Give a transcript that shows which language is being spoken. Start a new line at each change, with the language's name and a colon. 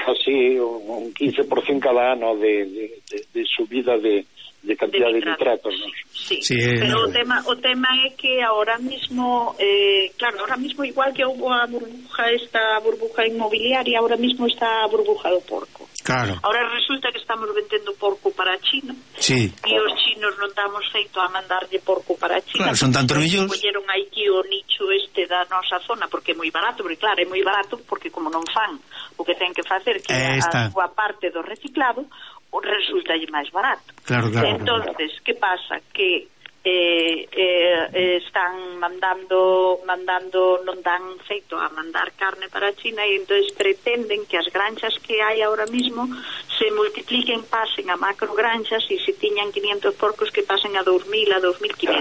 Spanish: Casi un 15% cada ano de subida de cantidad de nitratos, ¿no?
Galician: Sí, pero o tema é que
Spanish: ahora mismo,
Galician: claro, ahora mismo igual que houve a burbuja, esta burbuja inmobiliaria, ahora mismo está a burbuja do porco. Claro.
Spanish: Ahora resulta que estamos
Galician: vendendo porco para China. Sí. E os chinos non estamos feito a mandarlle porco para China. Claro, son tantos millóns. Colleron aquí o nicho este da nosa zona, porque é moi barato, porque claro, é moi barato, porque como non fan o que ten que facer, que é a súa parte do reciclado, resulta máis barato. Claro, claro. Entonces, claro. Que pasa? Que están mandando, non dan feito a mandar carne para China, e entonces pretenden que as granxas que hai
Spanish: ahora mismo
Galician: se multipliquen, pasen a macrogranxas, e se tiñan 500 porcos que pasen a 2.000, a 2.500.